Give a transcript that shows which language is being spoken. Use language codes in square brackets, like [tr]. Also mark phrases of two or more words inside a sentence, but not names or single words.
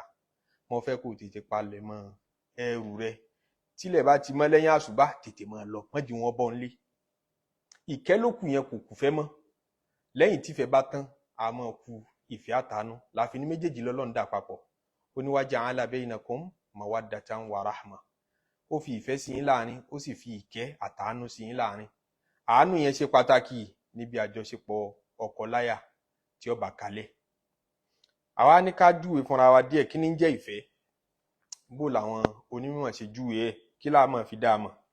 [yo] mo fẹ́ kó tètè palẹ̀mọ́ ẹrù rẹ̀, tílẹ̀ bá ti mọ́ lẹ́yìn àṣùbà tètè máa lọ, wọ́n jí wọn bọ́ nílé. ìkẹ́ ló kù yẹn kò kù fẹ́ mọ́. lẹ́yìn tífẹ́ bá tán, a máa ku ìfẹ́ àtàánú. láfi ní méjèèjì lọ́lọ́run dà papọ̀. ó ní [ar] وجعل بينكم مودة ورحمة. [yo] ó fi ìfẹ́ sí yín láàrin, ó sì fi ìkẹ́ àtàánú sí yín láàrin. àánú yẹn ṣe pàtàkì níbi àjọṣepọ̀ ọkọ láyà tí ó bá kalẹ̀. àwa ní ká júwe fúnra wa díẹ̀ kí ní jẹ́ ìfẹ́, bó làwọn onímọ̀ ṣe júwe ẹ̀, kí la máa fi dá a mọ̀.